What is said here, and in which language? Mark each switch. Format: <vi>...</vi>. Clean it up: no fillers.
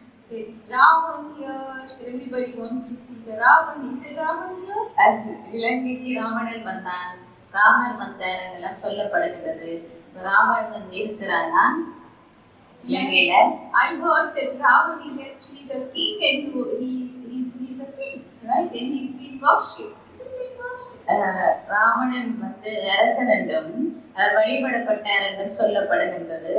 <en>There is Ravan here, so everybody wants to see the Ravan. Is it Ravan here?</en> <ta>இலங்கைக்கு ராவணன் வந்தான், ராமர் வந்தார் எல்லாம் சொல்லப்படுகிறது. ராவணன் இருக்கிறானா இலங்கையில?</ta> <en>I heard that Ravan is actually the king and he's a king, right? And he's been worshipped. Isn't he worshipped?</en> <ta>Ravanan வந்து அரசன் என்றும் வழிபடப்பட்டார் என்றும் சொல்லப்படுகின்றது.</ta>